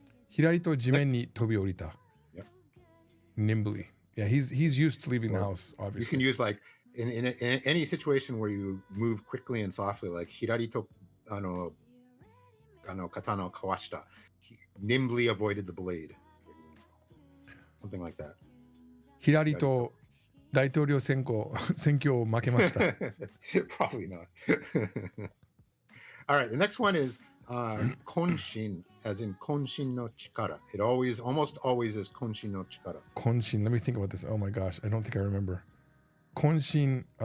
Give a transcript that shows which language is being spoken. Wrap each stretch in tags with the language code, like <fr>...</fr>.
<ja>Hirarito jimen ni tobi orita.</ja> <en>Yep. Nimbly. Yeah, he's used to leaving the Well, house, You obviously. can use like in any situation where you move quickly and softly, like</en> <ja>hirarito katana o kawashita.</ja> <en>He nimbly avoided the blade. Something like that.</en> <ja>ひらりと大統領選挙を負けました。</ja> <en>Probably not. All right, the next one is konshin, as in konshin no chikara. It almost always is konshin no chikara. Konshin. Let me think about this. Oh my gosh, I don't think I remember. Konshin.</en>